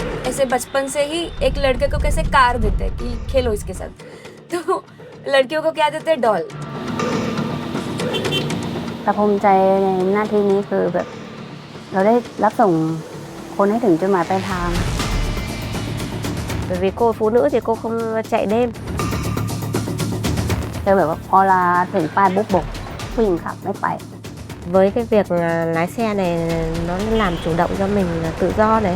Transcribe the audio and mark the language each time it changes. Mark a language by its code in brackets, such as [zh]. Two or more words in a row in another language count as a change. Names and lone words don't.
[hi] ऐसे बचपन से ही एक लड़के को कैसे कार देते हैं कि खेलो इसके साथ, तो लड़कियों को क्या देते हैं? डॉल। [th] แต่ภูมิใจในหน้าที่นี้คือแบบเราได้รับส่งคนให้ถึงจุดหมายปลายทาง [vi] Bởi vì cô là phụ nữ thì cô không chạy đêm. [th] คือแบบว่าพอลาถึงป้ายบุ๊กบอกผู้หญิงขับไม่ไป [vi] Với cái việc lái xe này nó làm chủ động cho mình tự do này.